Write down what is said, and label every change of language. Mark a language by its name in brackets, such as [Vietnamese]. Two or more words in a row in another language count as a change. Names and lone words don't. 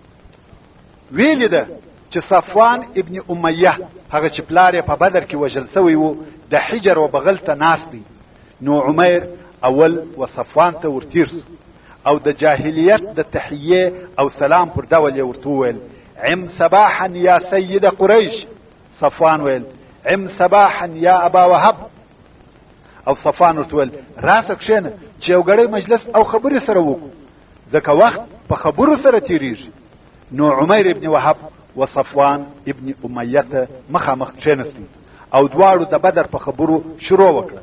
[Pashto] ویلې ده چې صفوان ابن امیه هغه چې پلار یې په بدر کې وژل سوی و د حجر و بغل ته ناست دی. نو عمیر اول و صفوان ته ورتیر سو او د جاهلیت د تحیه او سلام پر ډول یې ورته وویل: [Arabic] عم صباحا یا سید قریش. [Pashto] صفوان ویل: [Arabic] عم صباحا یا ابا وهب. [Pashto] او صفوان ورته ویل: راسه کښېنه چې یو ګړی مجلس او خبرې سره وکړو، ځکه وخت په خبرو سره تیریږي. نو عمیر ابن وهب و صفوان ابن امیه ته مخامخ کښېنستي او دواړو د بدر په خبرو شروع وکړه.